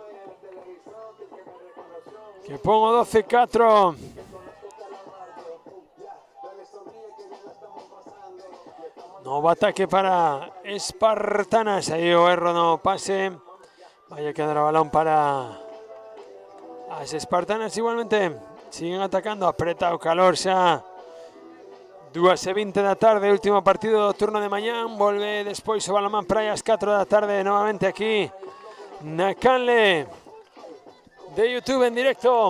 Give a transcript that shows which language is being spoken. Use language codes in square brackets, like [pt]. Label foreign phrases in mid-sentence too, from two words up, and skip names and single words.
[es] Que pongo 12-4. Nuevo ataque para Espartanas. [gl] Ahí o erro no pase. [es] Vaya a quedar el balón para las Espartanas igualmente. [gl] Siguen atacando. Aprieta o calor xa. 2:20 da tarde. Último partido do turno de mañana. Volve despois o balón para as 4 da tarde. Novamente aquí na canle de YouTube en directo.